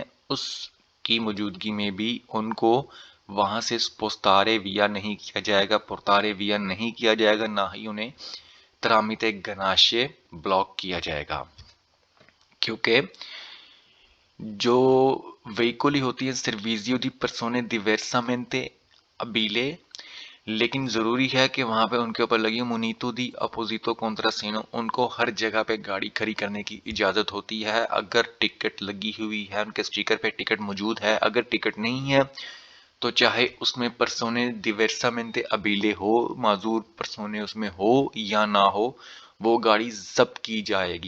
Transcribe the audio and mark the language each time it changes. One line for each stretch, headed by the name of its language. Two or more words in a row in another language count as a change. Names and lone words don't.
Urdu: اس کی موجودگی میں بھی ان کو وہاں سے
Italian: portare via
Urdu: نہیں کیا جائے گا,
Italian: portare via
Urdu: نہیں کیا جائے گا، نہ ہی انہیں
Italian: tramite ganasce
Urdu: بلاک کیا جائے گا. کیونکہ جو
Italian: veicoli
Urdu: ہوتی ہے
Italian: servizio di persone diversamente abile,
Urdu: لیکن ضروری ہے کہ وہاں پہ ان کے اوپر لگی
Italian: muniti di apposito contrassegno,
Urdu: ان کو ہر جگہ پہ گاڑی کھڑی کرنے کی اجازت ہوتی ہے اگر ٹکٹ لگی ہوئی ہے، ان کے اسٹیکر پہ ٹکٹ موجود ہے. اگر ٹکٹ نہیں ہے تو چاہے اس میں
Italian: persone diversamente abili
Urdu: ہو، معذور پرسونے اس میں ہو یا نہ ہو، وہ گاڑی ضبط کی جائے گی.